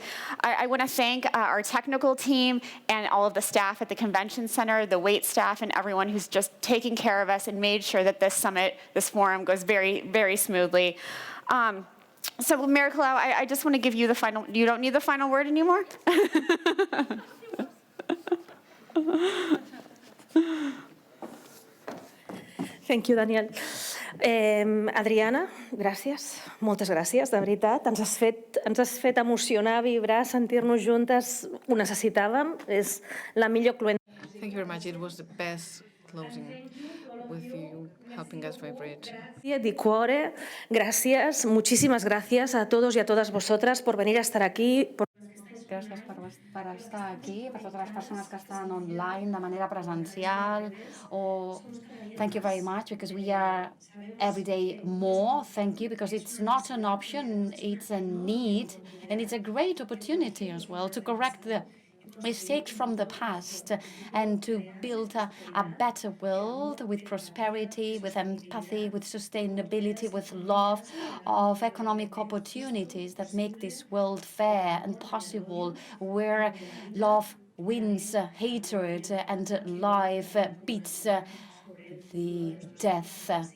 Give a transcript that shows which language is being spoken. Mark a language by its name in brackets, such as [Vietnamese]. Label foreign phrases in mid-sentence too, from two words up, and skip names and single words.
[English] I want to thank our technical team and all of the staff at the convention center, the wait staff, and everyone who's just taken care of us and made sure that this summit, this forum goes very, very smoothly. So Mayor Colau, I just want to give you the final, you don't need the final word anymore? Thank you, Danielle. [Catalan] Adriana, gràcies, moltes gràcies, de veritat. Ens has fet emocionar, vibrar, sentir-nos juntes. Ho necessitàvem, és la millor cluent. [English] Thank you very much. It was the best closing with you helping us vibrate. [Italian] Di cuore, [Spanish] gracias, muchísimas gracias a todos y a todas vosotras por venir a estar aquí. [Catalan] Gràcies per estar aquí, per totes les persones que estan online de manera presencial. [English] Thank you very much, because we are every day more. Thank you, because it's not an option, it's a need, and it's a great opportunity as well to correct the mistakes from the past and to build a better world with prosperity, with empathy, with sustainability, with love, of economic opportunities that make this world fair and possible, where love wins hatred and life beats the death.